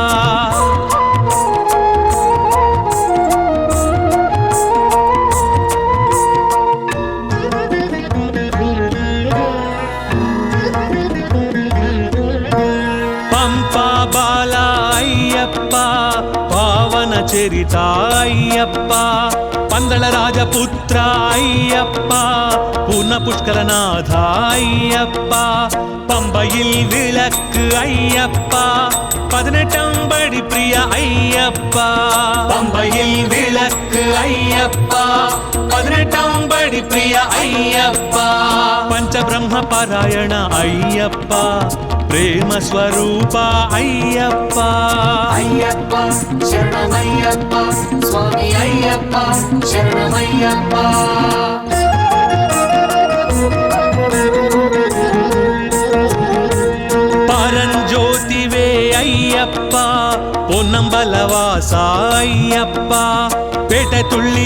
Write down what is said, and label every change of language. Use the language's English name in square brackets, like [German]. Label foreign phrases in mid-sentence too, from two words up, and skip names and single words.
[Telugu] పంపా బాల అయ్యప్ప పావన చరిత అయ్యప్ప పందళ రాజపుత్ర అయ్యప్ప పూర్ణ పుష్కరనాథ అయ్యప్ప [Tamil] பம்பையில் விளக்கு ஐயப்பா 18 படி பிரிய ஐயப்பா பம்பையில் விளக்கு ஐயப்பா 18 படி பிரிய ஐயப்பா [Telugu] పంచ బ్రహ్మ పారాయణ అయ్యప్ప ప్రేమ స్వరూప అయ్యప్ప అయ్యప్ప శరణమయ్యప్ప స్వామి అయ్యప్ప శరణమయ్యప్ప పరంజ్యోతివే అయ్యప్ప పొన్నంబలవాస అయ్యప్ప పేట తుళ్ళి